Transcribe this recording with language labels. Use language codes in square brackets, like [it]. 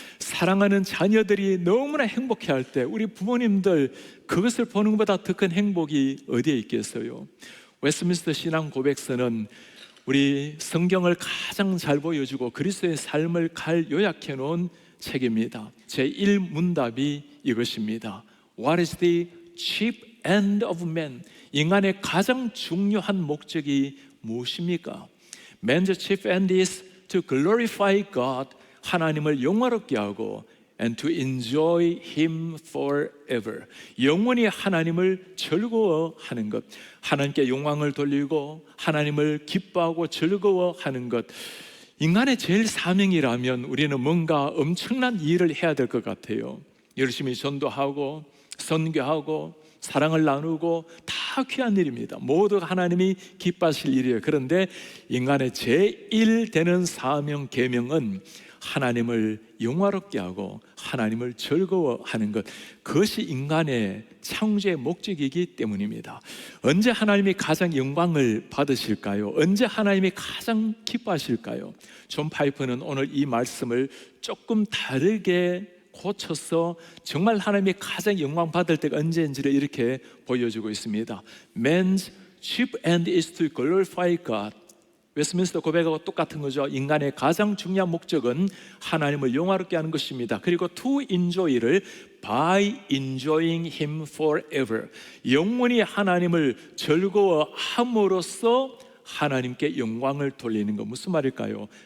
[ko] 사랑하는 자녀들이 너무나 행복해할 때 우리 부모님들 그것을 보는 것보다 더 큰 행복이 어디에 있겠어요? 웨스트민스터 신앙 고백서는 우리 성경을 가장 잘 보여주고 그리스도의 삶을 잘 요약해 놓은 책입니다. 제1문답이 이것입니다. [en] What is the chief end of man? [ko] 인간의 가장 중요한 목적이 무엇입니까? [en] Man's chief end is to glorify God. [ko] 하나님을 영화롭게 하고 [en] and to enjoy Him forever. [ko] 영원히 하나님을 즐거워하는 것, 하나님께 영광을 돌리고 하나님을 기뻐하고 즐거워하는 것. 인간의 제일 사명이라면 우리는 뭔가 엄청난 일을 해야 될 것 같아요. 열심히 전도하고 선교하고 사랑을 나누고 다 귀한 일입니다. 모두 하나님이 기뻐하실 일이에요. 그런데 인간의 제일 되는 사명, 계명은 하나님을 영화롭게 하고 하나님을 즐거워하는 것, 그것이 인간의 창조의 목적이기 때문입니다. 언제 하나님이 가장 영광을 받으실까요? 언제 하나님이 가장 기뻐하실까요? 존 파이퍼는 오늘 이 말씀을 조금 다르게 고쳐서 정말 하나님이 가장 영광 받을 때가 언제인지를 이렇게 보여주고 있습니다. [en] Man's chief end is to glorify God. [ko] 웨스트민스터 고백하고 똑같은 거죠. 인간의 가장 중요한 목적은 하나님을 영화롭게 하는 것입니다. 그리고 to enjoy를 [en] by enjoying Him forever, [ko] 영원히 하나님을 즐거워함으로써 하나님께 영광을 돌리는 것. 무슨 말일까요?